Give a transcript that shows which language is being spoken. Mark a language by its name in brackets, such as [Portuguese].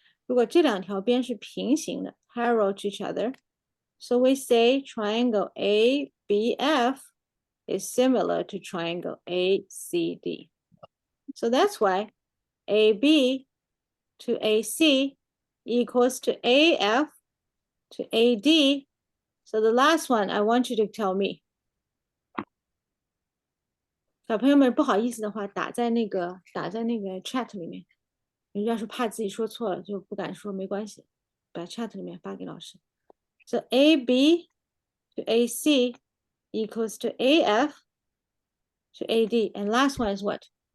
[Chinese] 如果这两条边是平行的 [English] parallel to each other, so we say triangle ABF is similar to triangle ACD. So that's why AB to AC equals to AF to AD. So the last one, I want you to tell me. [Chinese] 小朋友们不好意思的话，打在那个 chat 里面。你要是怕自己说错了，就不敢说，没关系，把 chat 里面发给老师。 [English] So AB to AC equals to AF to AD. And last one is what?